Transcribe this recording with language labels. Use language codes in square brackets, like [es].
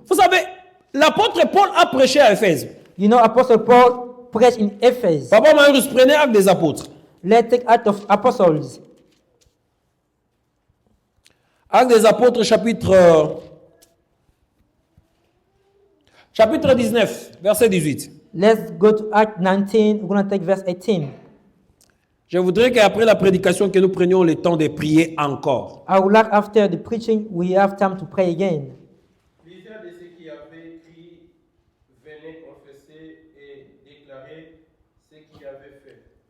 [fr] Vous savez, l'apôtre Paul a prêché à Éphèse. [en] You know, Apostle Paul preached in Ephesus. [fr] Papa Marius, prenez acte des apôtres. [en] Let's take Acts of Apostles. [fr] Acte des apôtres, chapitre 19, verset 18. [en] Let's go to Act 19. We're going to take verse 18. [fr] Je voudrais qu'après la prédication, que nous prenions le temps de prier encore. [en] I would like after the preaching, we have time to pray again. [fr] Plusieurs de ceux qui avaient crié venaient confesser et déclarer ce qu'ils avaient fait.